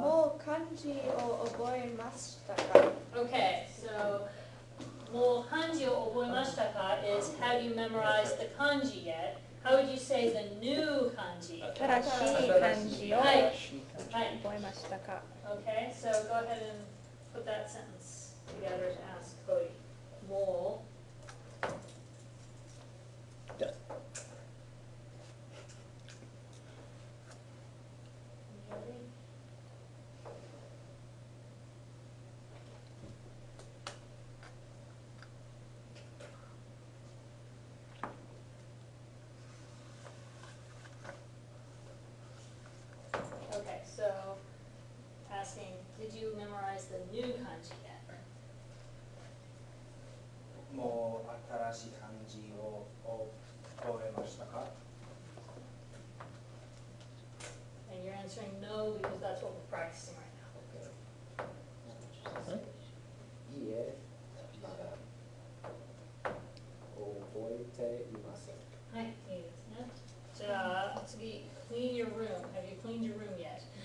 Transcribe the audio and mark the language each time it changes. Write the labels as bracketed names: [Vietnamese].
[Japanese] もう漢字を覚えましたか？ [English] okay, so, [Japanese] もう漢字を覚えましたか [English] is have you memorized the kanji yet? How would you say the new kanji? [Japanese] 新しい漢字をはいはい。覚えましたか? [English] Okay, so go ahead and put that sentence together to ask Cody. [Japanese] もう [English] Done. Ready? Okay, so asking, did you memorize the new kanji yet? [Japanese] もう新しい漢字を覚えましたか？ [English] And you're answering no because that's what we're practicing right now. [Japanese] いいえ、まだ覚えていません。はい、いいですね。じゃあ次、 [English] clean your room. Have you cleaned your room yet?